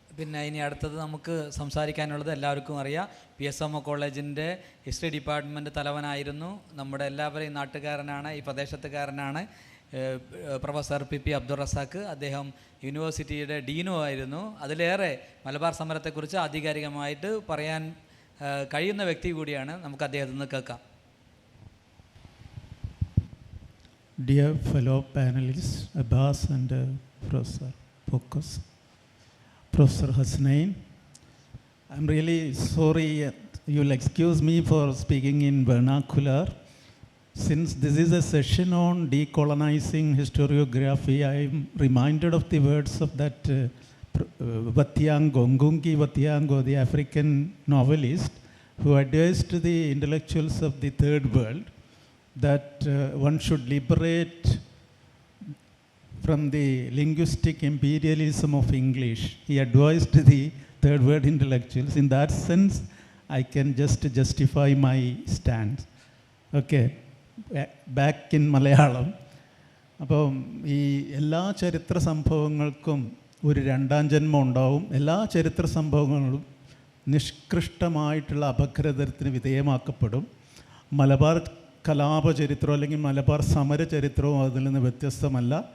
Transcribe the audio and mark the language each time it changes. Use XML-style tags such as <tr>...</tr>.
<ml>പിന്നെ ഇനി അടുത്തത് നമുക്ക് സംസാരിക്കാനുള്ളത് എല്ലാവർക്കും അറിയാം, PSMO കോളേജിൻ്റെ ഹിസ്റ്ററി ഡിപ്പാർട്ട്മെൻറ്റ് തലവനായിരുന്നു, നമ്മുടെ എല്ലാവരെയും നാട്ടുകാരനാണ്, ഈ പ്രദേശത്തുകാരനാണ്, പ്രൊഫസർ PP അബ്ദുൾ റസാക്ക്. അദ്ദേഹം യൂണിവേഴ്സിറ്റിയുടെ ഡീനും ആയിരുന്നു. അതിലേറെ മലബാർ സമരത്തെക്കുറിച്ച് ആധികാരികമായിട്ട് പറയാൻ കഴിയുന്ന വ്യക്തി കൂടിയാണ്. നമുക്ക് അദ്ദേഹത്തിൽ നിന്ന് കേൾക്കാം.</ml> <en>Dear fellow panelists, Abbas and Professor Focus, Professor Hasnain, I'm really sorry, you'll excuse me for speaking in vernacular. Since this is a session on decolonizing historiography, I am reminded of the words of that Vattiyango, Ngungi Vattiyango, the African novelist, who advised the intellectuals of the Third World that one should liberate from the linguistic imperialism of English. He advised the Third World intellectuals. In that sense, I can just justify my stance. Okay, back in Malayalam.</en> <ml>അപ്പം ഈ എല്ലാ ചരിത്ര സംഭവങ്ങൾക്കും ഒരു രണ്ടാം ജന്മം ഉണ്ടാവും. എല്ലാ ചരിത്ര സംഭവങ്ങളും നിഷ്കൃഷ്ടമായിട്ടുള്ള അപഗ്രഥനത്തിന് വിധേയമാക്കപ്പെടും. മലബാർ കലാപചരിത്രവും അല്ലെങ്കിൽ മലബാർ സമരചരിത്രവും അതിൽ നിന്ന് വ്യത്യസ്തമല്ല.</ml>